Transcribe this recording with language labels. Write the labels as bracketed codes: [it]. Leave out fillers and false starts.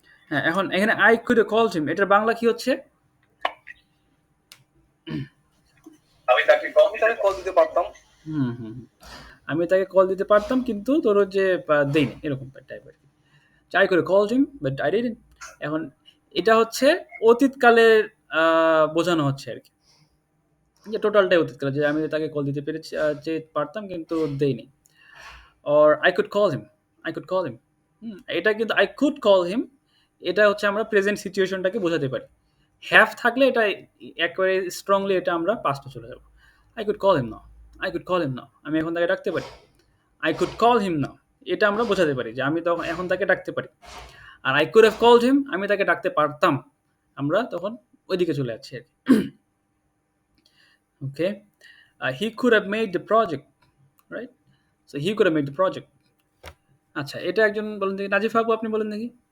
[bn] হ্যাঁ, এখন এখানে [en] I could have called him, [bn] এটার বাংলা কি হচ্ছে? আমি তাকে কল আমি তাকে কল দিতে পারতাম। হুম হুম হুম। আমি তাকে কল দিতে পারতাম কিন্তু তোর যে দেইনি, এরকম টাইপের। [en] I could have called him, but I didn't. [bn] এখন এটা হচ্ছে অতীতকালের বোঝানো হচ্ছে আর কি, যে টোটালটাই অতীতকালে, যে আমি তাকে কল দিতে পেরেছি, যে পারতাম কিন্তু দেইনি। [en] or I could call him, I could call him। [bn] এটা কিন্তু [en] I could call him, [bn] এটা হচ্ছে আমরা প্রেজেন্ট সিচুয়েশনটাকে বোঝাতে পারি। হ্যাভ থাকলে এটা একেবারে স্ট্রংলি এটা আমরা পাস্টে চলে যাব। [en] I could call him now, I could call him now, [bn] আমি এখন তাকে ডাকতে পারি। [en] I could call him now, [bn] এটা আমরা বোঝাতে পারি যে আমি তখন এখন তাকে ডাকতে পারি। আর [en] I could have called him, [bn] আমি তাকে ডাকতে পারতাম, আমরা তখন ওইদিকে চলে যাচ্ছি আর কি। [en] Okay, he could have made the project, right? So he could have made the project. [bn] আচ্ছা, এটা একজন বলেন দেখি, নাজিফ আপু আপনি বলেন দেখি।